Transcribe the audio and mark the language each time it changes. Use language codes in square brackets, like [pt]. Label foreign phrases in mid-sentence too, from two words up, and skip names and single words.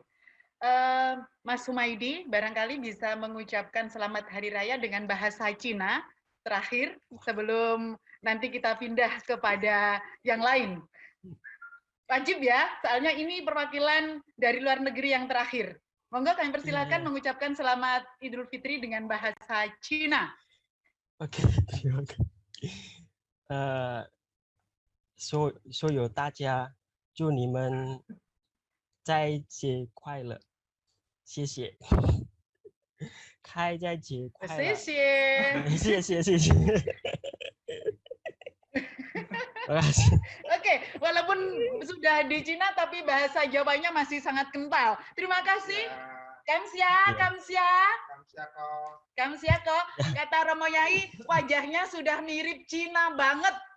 [id] Mas Humaydi barangkali bisa mengucapkan selamat hari raya dengan bahasa Cina terakhir sebelum nanti kita pindah kepada yang lain. Wajib ya, soalnya ini perwakilan dari luar negeri yang terakhir. Monggo kami persilakan mengucapkan selamat Idul Fitri dengan bahasa Cina. Oke, terima kasih. [zh] 所有大家祝你们斋节快乐，谢谢。开斋节快乐，谢谢。 [id] Terima kasih. Oke, walaupun sudah di Cina tapi bahasa Jawanya masih sangat kental. Terima kasih. Kamsia kok. Kata Romo Yai, wajahnya sudah mirip Cina banget.